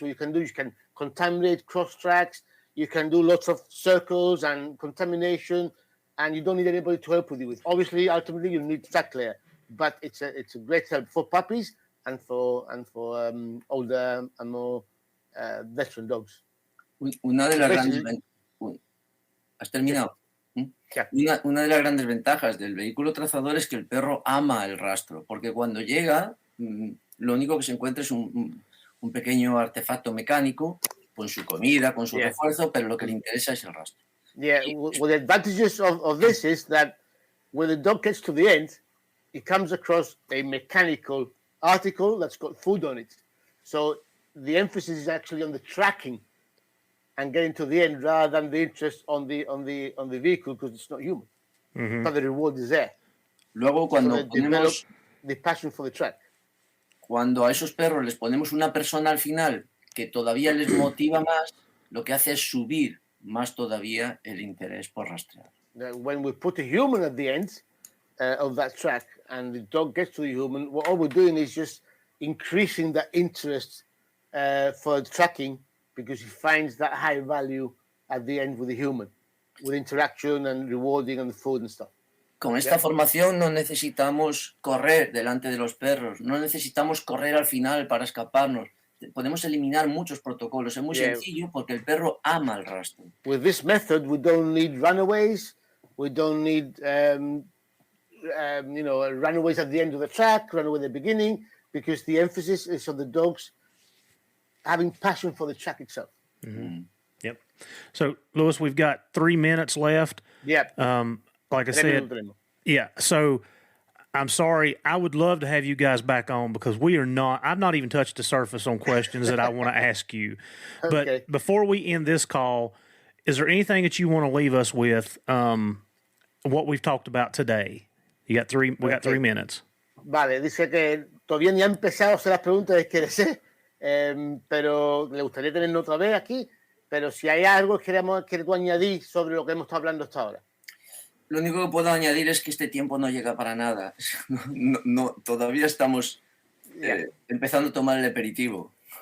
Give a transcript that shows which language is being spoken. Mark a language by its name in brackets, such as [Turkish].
[English] What you can contaminate cross tracks. You can do lots of circles and contamination, and you don't need anybody to help with you. Obviously, ultimately, you need track clear, but it's a great help for puppies and for older and more veteran dogs. [Spanish] Una de las grandes ¿Has terminado? Una de las grandes ventajas del vehículo trazador es que el perro ama el rastro, porque cuando llega, lo único que se encuentra es un pequeño artefacto mecánico con su comida, con su refuerzo, pero lo que le interesa es el rastro. [English] Yeah, well, the advantages of this is that when the dog gets to the end, it comes across a mechanical article that's got food on it. So the emphasis is actually on the tracking and getting to the end rather than the interest on the vehicle because it's not human. But the reward is there. [Spanish] Luego, cuando ponemos [English] the passion for the track. [Spanish] Cuando a esos perros les ponemos una persona al final que todavía les motiva más, lo que hace es subir más todavía el interés por rastrear. [English] When we put a human at the end of that track and the dog gets to the human, all we're doing is just increasing that interest for tracking because he finds that high value at the end with the human, with interaction and rewarding and the food and stuff. [Spanish] Con esta formación no necesitamos correr delante de los perros, no necesitamos correr al final para escaparnos. Podemos eliminar muchos protocolos. Es muy sencillo porque el perro ama el rastro. [English] With this method, we don't need runaways. We don't need, runaways at the end of the track, runaway at the beginning, because the emphasis is on the dogs having passion for the track itself. Mm-hmm. Yep. So, Louis, we've got 3 minutes left. Yep. Like I said, yeah. So, I'm sorry. I would love to have you guys back on because I've not even touched the surface on questions that I want to ask you. Okay. But before we end this call, is there anything that you want to leave us with, what we've talked about today? We got 3 minutes. [Spanish] Vale, dice que todavía ni ha empezado a hacer las preguntas que desee, pero le gustaría tenerlo otra vez aquí, pero si hay algo que tú añadir sobre lo que hemos estado hablando hasta ahora. Lo único que puedo añadir es que este tiempo no llega para nada. No, todavía estamos empezando a tomar el aperitivo.